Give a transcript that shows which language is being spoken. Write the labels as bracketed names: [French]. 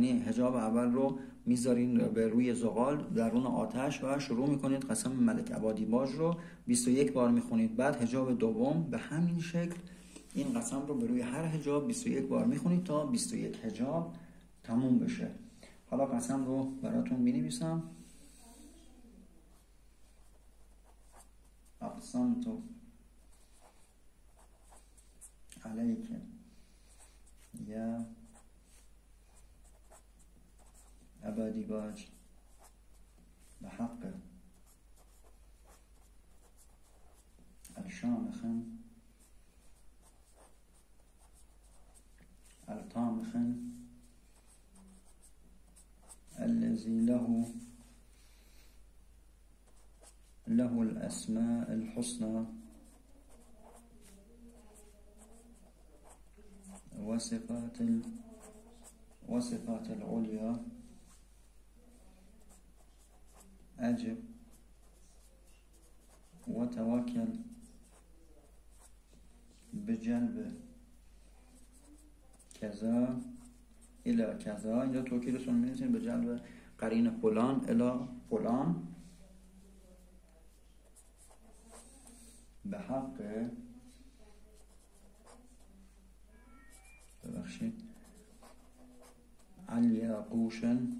[Persian] یعنی حجاب اول رو میذارین به روی زغال درون آتش و شروع میکنید قسم ملک ابادیباج رو 21 بار میخونید. بعد حجاب دوم به همین شکل این قسم رو به روی هر حجاب 21 بار میخونید تا 21 حجاب تموم بشه. حالا قسم رو براتون مینویسم. [Arabic] اقسمت علیک یا ابادیباج به حق الشامخ الطامخ الذي له الأسماء الحسنى وصفات وصفات العليا أجب وتوكل بجلب كذا إلى كذا. [Persian] اینجا توکیدتون می‌نویسین به جلب قرین فلان الی فلان به حق الیاقوشن.